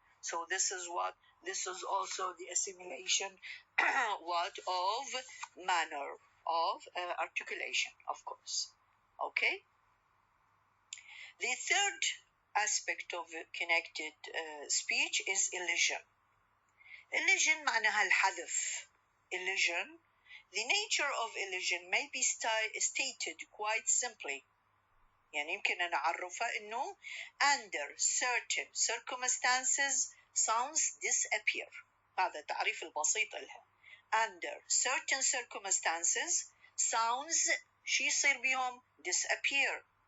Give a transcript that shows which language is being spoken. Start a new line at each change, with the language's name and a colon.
English: So this is also the assimilation what of manner of articulation, of course. Okay. The third aspect of connected speech is elision.
Arabic: Elision معناها الحذف.
English: Elision. The nature of elision may be stated quite simply.
Arabic: يعني يمكن أن أعرفها إنه
English: under certain circumstances sounds disappear.
Arabic: هذا تعريف البسيط لها.
English: Under certain circumstances sounds
Arabic: شي يصير بيهم
English: disappear.